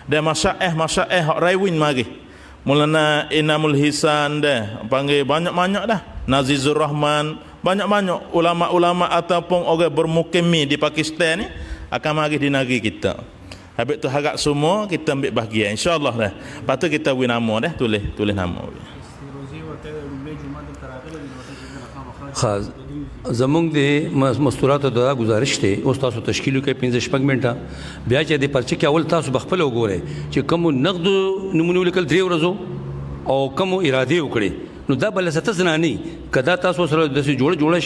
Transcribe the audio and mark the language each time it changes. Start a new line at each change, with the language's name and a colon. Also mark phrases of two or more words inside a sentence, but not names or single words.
Malay: Dan masyaih hak raiwin mari. Mulana Inamul Hisan dah panggil banyak-banyak dah. Nazizur Rahman, banyak-banyak ulama-ulama ataupun orang bermukimi di Pakistan ni akan mari di negeri kita. Habis tu harap semua kita ambil bahagian
Arabic: إن شاء الله
Malay: dah. Lepas tu kita beri nama dah, tulis nama.
Pashto: خاص زمونږ د مستوراتو د گزارش ته اوس تاسو تشکیل کوي 15 منټه بیا چې د پرچې کې اول تاسو بخپل وګورئ چې کوم نقد نمونه لیکل 3 ورځو او کوم اراده وکړي نو دا بل ست زنانی کدا تاسو سره د جوړه